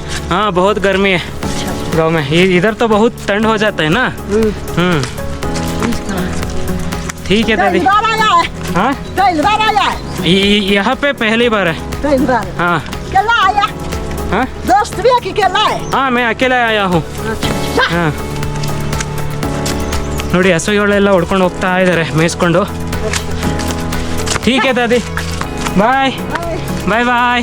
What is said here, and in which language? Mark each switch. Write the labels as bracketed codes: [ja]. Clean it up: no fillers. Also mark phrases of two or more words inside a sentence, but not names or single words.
[hi] हाँ, बहुत गर्मी है गाँव में। इधर तो बहुत ठंड हो जाता है ना। ठीक है दादी। कई बार आया है? हाँ, कई बार आया है? यहाँ पे पहली बार है। कई बार। हाँ केला आया? हाँ दोस्त भी है कि केला है? हाँ, मैं अकेला आया हूँ। अच्छा। [kn] ಹಾಂ ನೋಡಿ, ಹಸುಗಳೆಲ್ಲ ಹೊಡ್ಕೊಂಡು ಹೋಗ್ತಾ ಇದ್ದಾರೆ ಮೇಯಿಸ್ಕೊಂಡು. [hi] ठीक है दादी, [en] bye bye bye.